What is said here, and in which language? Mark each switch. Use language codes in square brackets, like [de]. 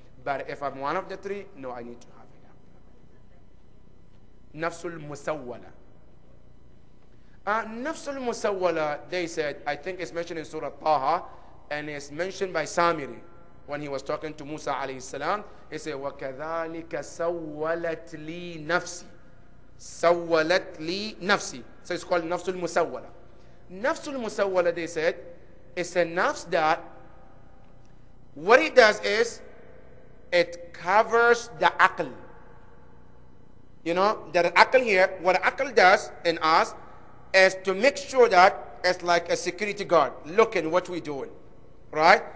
[en] But if I'm one of the 3, no, I need to have a doctor. Nafsul musawwala. Nafsul musawwala, they said, I think it's mentioned in Surah Taha, and it's mentioned by Samiri when he was talking to Musa alayhi salam. He said, [ar] وَكَذَلِكَ سَوَّلَتْ لِي نَفْسِي. سَوَّلَتْ لِي نَفْسِي. [en] So it's called Nafsul Musawwala. Nafsul Musawwala, they said, it's a nafs that what it does is it covers the aql. You know, the aql here, what aql does in us is to make sure that it's like a security guard looking what we're doing. Right?